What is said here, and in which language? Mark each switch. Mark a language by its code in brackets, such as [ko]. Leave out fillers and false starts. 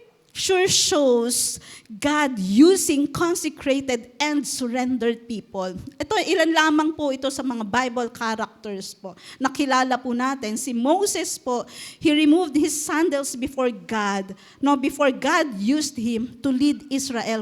[en] sure shows God using consecrated and surrendered people. [tl] Ito, ilan lamang po ito sa mga Bible characters po. Nakilala po natin, [en] si Moses po, he removed his sandals before God. No, before God used him to lead Israel.